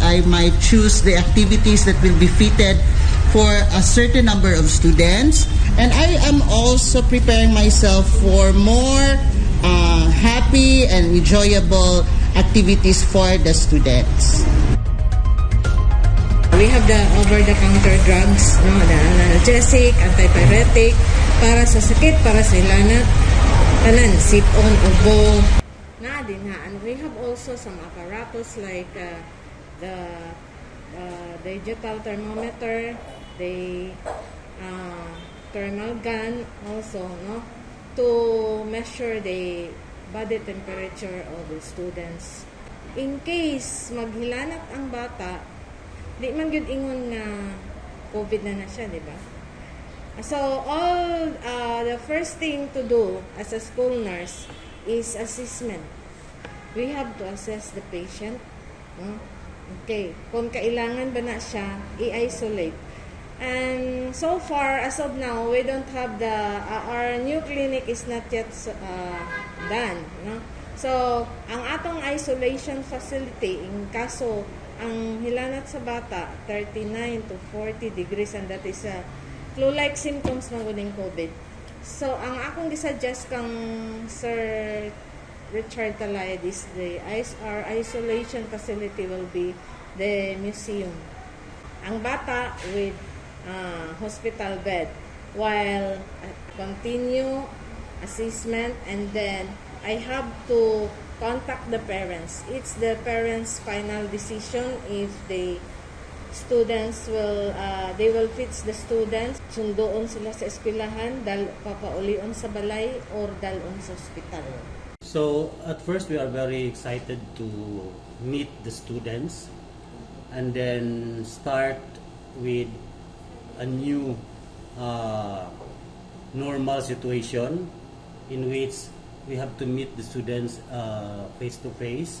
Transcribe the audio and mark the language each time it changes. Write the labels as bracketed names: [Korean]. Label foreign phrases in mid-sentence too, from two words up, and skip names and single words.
[English] I might choose the activities that will be fitted for a certain number of students. And I am also preparing myself for more happy and enjoyable activities for the students. We have the over-the-counter drugs, no, the analgesic, antipyretic, [Cebuano] para sa sakit, para sa ilanat, tanan, sip-on, ubo. [English] And we have also some apparatus like the digital thermometer, the thermal gun also, no, to measure the body temperature of the students. [Cebuano] In case maghilanat ang bata, di man gyud ingon nga COVID na siya, di ba? [English] So all the first thing to do as a school nurse is assessment. We have to assess the patient. No? [Cebuano] Okay, kung kailangan ba na siya, i-isolate. [English] And so far, as of now, we don't have our new clinic is not yet done. No? So, [Cebuano] ang atong [English] isolation facility, [Cebuano] in kaso, ang hilanat sa bata, [English] 39 to 40 degrees, and that is flu-like symptoms [Cebuano] ng uning COVID. [English] So, [Cebuano] ang akong gisuggest kang [English] Sir Richard Talayad is our isolation facility will be the museum. [Cebuano] Ang bata [English] with hospital bed, while continue assessment, and then I have to contact the parents. It's the parents' final decision if the students will they will fix the students, [Cebuano] sundoon sila sa eskwelahan, papaulion sa balay or dalon sa ospital. [English] So at first we are very excited to meet the students and then start with a new normal situation in which we have to meet the students face to face.